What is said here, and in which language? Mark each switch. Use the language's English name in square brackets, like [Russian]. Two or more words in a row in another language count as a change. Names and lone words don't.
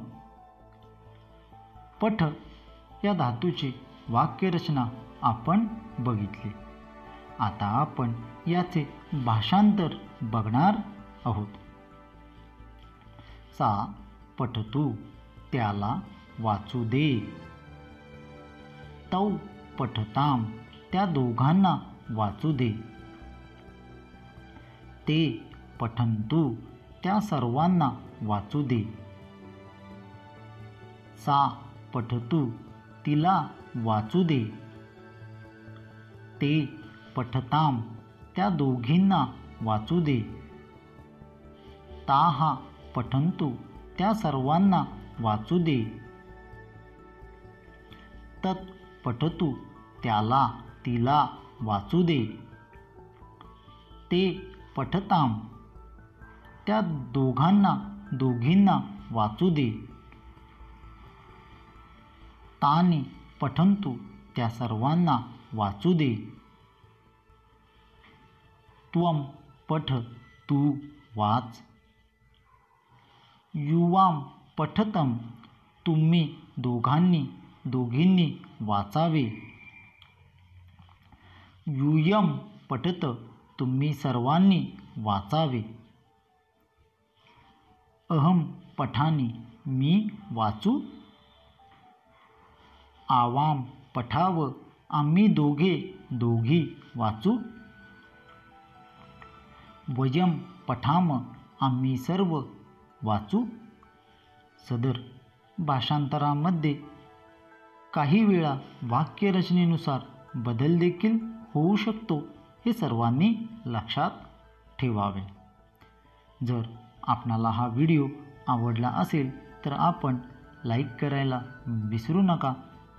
[Marathi] पठ या धातूची वाक्यरचना आपण बघितली. आता आपण याचे भाषांतर बघणार आहोत. [Sanskrit] सा पठतु, [Marathi] त्याला वाचू दे. [Sanskrit] तौ पठताम, [Marathi] त्या दोघांना वाचू दे. [Sanskrit] ते पठन्तु, [Marathi] त्या सर्वांना वाचू दे. [Sanskrit] सा पठतु, [Marathi] तिला वाचू दे. [Sanskrit] ते पठताम, [Marathi] त्या दोघींना वाचू दे. [Sanskrit] ताः पठन्तु, [Marathi] त्या सर्वांना वाचू दे. [Sanskrit] तत् पठतु, [Marathi] त्याला तिला वाचू दे. [Sanskrit] ते पठताम, [Marathi] त्या दोघांना दोघींना वाचू दे. [Sanskrit] तानि पठन्तु, [Marathi] त्या सर्वांना वाचू दे. [Sanskrit] त्वं पठ, [Marathi] तू वाच. [Sanskrit] युवां पठतं, [Marathi] तुम्ही दोघांनी दोघींनी वाचावे. [Sanskrit] यूयं पठत, [Marathi] तुम्ही सर्वांनी वाचावे. [Sanskrit] अहं पठामि, [Marathi] मी वाचू. [Sanskrit] आवां पठाव, [Marathi] आम्ही दोघे दोघी वाचू. [Sanskrit] वयं पठाम, [Marathi] आम्ही सर्व वाचू. सदर भाषांतरामध्ये काही वेळा वाक्यरचनेनुसार बदल देखील होऊ शकतो, हे सर्वांनी लक्षात ठेवावे. जर आपणाला हा व्हिडिओ आवडला असेल तर आपण लाईक करायला विसरू नका.